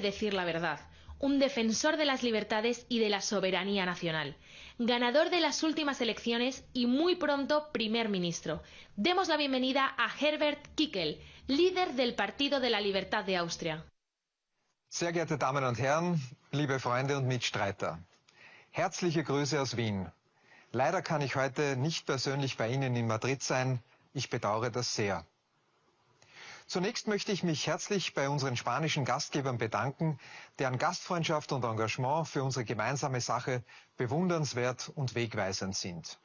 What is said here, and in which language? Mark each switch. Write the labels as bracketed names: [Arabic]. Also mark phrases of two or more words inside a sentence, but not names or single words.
[Spanish] decir la verdad, un defensor de las libertades y de la soberanía nacional, ganador de las últimas elecciones y muy pronto primer ministro. Demos la bienvenida a Herbert Kickl, líder del Partido de la Libertad de Austria. [German] Sehr geehrte Damen und Herren, liebe Freunde und Mitstreiter, herzliche Grüße aus Wien. Leider kann ich heute nicht persönlich bei Ihnen in Madrid sein. Ich bedauere das sehr. Zunächst möchte ich mich herzlich bei unseren spanischen Gastgebern bedanken, deren Gastfreundschaft und Engagement für unsere gemeinsame Sache bewundernswert und wegweisend sind.